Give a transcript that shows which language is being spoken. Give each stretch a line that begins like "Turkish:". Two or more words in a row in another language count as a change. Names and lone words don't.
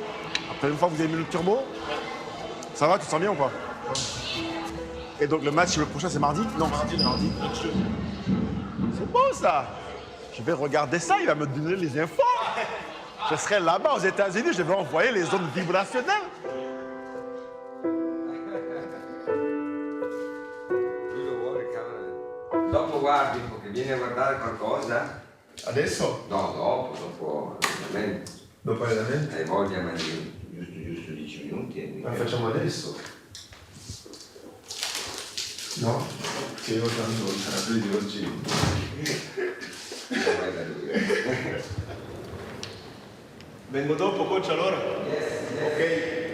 French: Après, une fois que vous avez mis le turbo, ça va, tu te sens bien ou pas? Et donc le match, le prochain, c'est mardi? Non, mardi. C'est beau, ça. Je vais regarder ça, il va me donner les infos. Je serai là-bas aux États-Unis, je vais envoyer les ondes vibrationnelles.
Italian: Dopo guardi, perché vieni a guardare qualcosa? Adesso? No, dopo l'allenamento. Dopo l'allenamento? Hai voglia, ma giusto 10 minuti. Ma facciamo adesso? No? Che io tanto sarà più di oggi. Vengo dopo, coach, allora?
English: Yes. Ok.